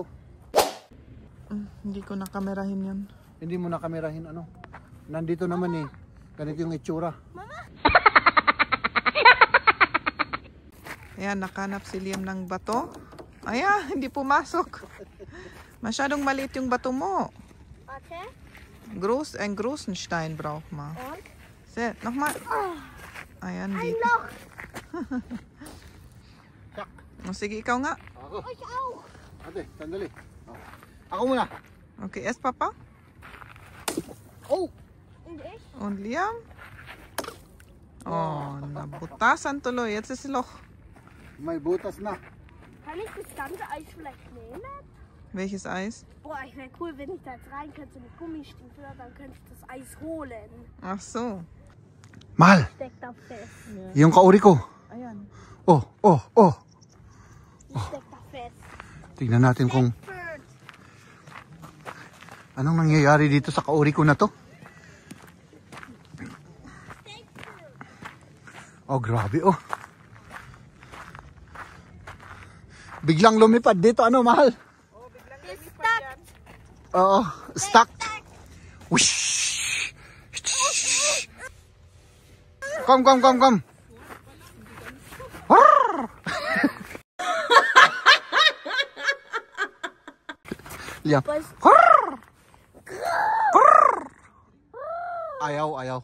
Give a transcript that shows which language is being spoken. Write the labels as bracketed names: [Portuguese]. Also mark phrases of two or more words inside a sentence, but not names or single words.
[Filipino] Hindi ko nakamerahin yun. Hindi mo na kamerahin ano. Nandito naman eh. Ganito yung itsura. Ayan, nakanap si Liam ng bato. Ayan, hindi pumasok. Masyadong maliit yung bato mo. [German] Warte. Ein großen Stein braucht man. Und? Set, nochmal. [Filipino] Ayan, [German] Ein [Filipino] dito. [German] Loch. [Filipino] O, sige, ikaw nga. Ako. [German] Ich auch. [Filipino] Ate, sandali. Ako muna. [German] Okay, es Papa. Oh! Und ich? Und Liam. Oh, [Filipino] nabutasan tuloy. [German] Jetzt ist Loch. [Filipino] May butas na. [German] Kann ich das ganze Eis vielleicht nehmen? Welches Eis? Boah, ich wäre cool, wenn ich da jetzt rein könnte mit Gummistiefel, dann könnte ich das Eis holen. Ach so. [Filipino] Mahal, [German] Steckt da fest. [Filipino] yung kauri ko. Ayan. Oh, oh, oh. [German] Steckt da fest. [Filipino] Tingnan natin kung anong nangyayari dito sa kauri ko na to. Oh, grabe oh. Biglang lumipad dito. Ano, Mahal? Oo, [English] stuck. Whoosh. Come, come, come, come. Liam. [Filipino] Ayaw, ayaw.